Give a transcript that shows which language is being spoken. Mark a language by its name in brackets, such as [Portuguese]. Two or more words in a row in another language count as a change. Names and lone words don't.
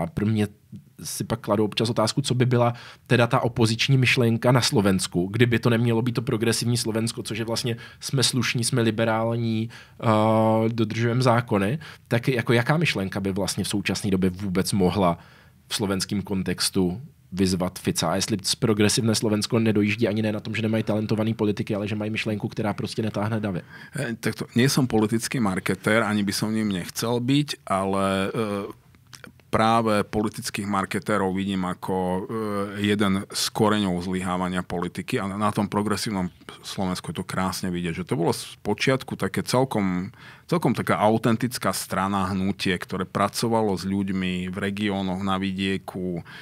[Czech] Pro mě si pak kladu občas otázku, co by byla teda ta opoziční myšlenka na Slovensku, kdyby to nemělo být to progresivní Slovensko, což je vlastně jsme slušní, jsme liberální, dodržujeme zákony, tak jako jaká myšlenka by vlastně v současné době vůbec mohla v slovenském kontextu vyzvat Fica. A jestli z progresivné Slovensko nedojíždí ani ne na tom, že nemají talentovaný politiky, ale že mají myšlenku, která prostě netáhne davy. [Slovak] Takto, nie som politický marketér, ani by som ním nechcel byť, ale práve politických marketérov vidím ako jeden z koreňov zlyhávania politiky a na tom progresívnom Slovensku je to krásne vidieť, že to bolo z počiatku také celkom taká autentická strana, hnutie, ktoré pracovalo s ľuďmi v regiónoch, na vidieku,